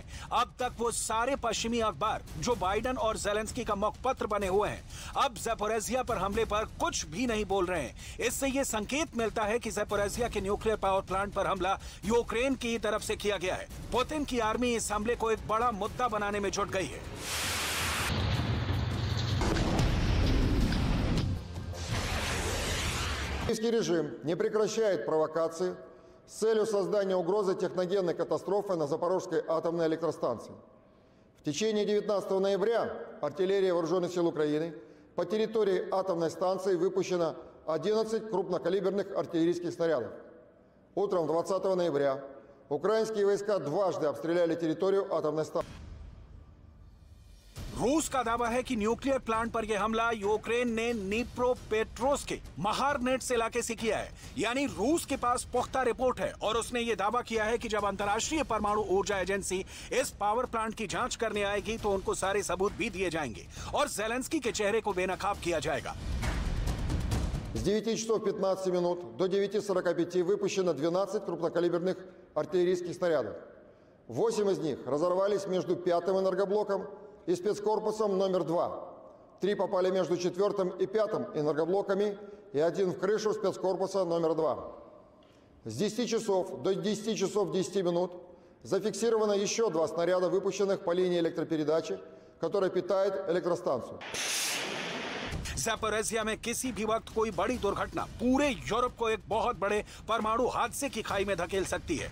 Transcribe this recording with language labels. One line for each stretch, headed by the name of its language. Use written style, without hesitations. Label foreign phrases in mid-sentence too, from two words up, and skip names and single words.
Hindi: अब तक वो सारे पश्चिमी अखबार जो बाइडेन और ज़ेलेंस्की का मुखपत्र बने हुए हैं, अब ज़ैपोरिज़िया पर हमले पर कुछ भी नहीं बोल रहे हैं। इससे ये संकेत मिलता है कि ज़ैपोरिज़िया के
English: nuclear power plant
Hindi: पर हमला यूक्रेन की तरफ से किया गया है। पुतिन की आर्मी इस हमले को एक बड़ा मुद्दा बनाने में जुट गई है।
Russian: Российский режим не прекращает провокации с целью создания угрозы техногенной катастрофы на Запорожской атомной электростанции. В течение 19 ноября артиллерия Вооруженных сил Украины по территории атомной станции выпущено 11 крупнокалиберных артиллерийских снарядов. Утром 20 ноября украинские войска дважды обстреляли территорию атомной станции.
Hindi: रूस का दावा है कि
English: nuclear plant
Hindi: पर यह हमला यूक्रेन ने नीप्रोपेट्रोव्स्क के महारनेट्स इलाके से किया है। यानी रूस के पास पुख्ता रिपोर्ट है और उसने यह दावा किया है कि जब अंतर्राष्ट्रीय परमाणु ऊर्जा एजेंसी इस
English: power plant
Hindi: की जांच करने आएगी तो उनको सारे सबूत भी दिए जाएंगे और ज़ेलेंस्की के चेहरे को बेनकाब किया जाएगा।
Russian: С 9 часов 15 минут до 9:45 выпущено 12 крупнокалиберных артиллерийских снарядов. 8 из них разорвались между 5-м энергоблоком и спецкорпусом номер 2. 3 попали между 4-м и 5-м энергоблоками и 1 в крышу спецкорпуса номер 2. С 10 часов до 10 часов 10 минут зафиксировано еще 2 снаряда, выпущенных по линии электропередачи, которая питает электростанцию.
Hindi: ज़ैपोरिज़िया में किसी भी वक्त कोई बड़ी दुर्घटना पूरे यूरोप को एक बहुत बड़े परमाणु हादसे की खाई में धकेल सकती है।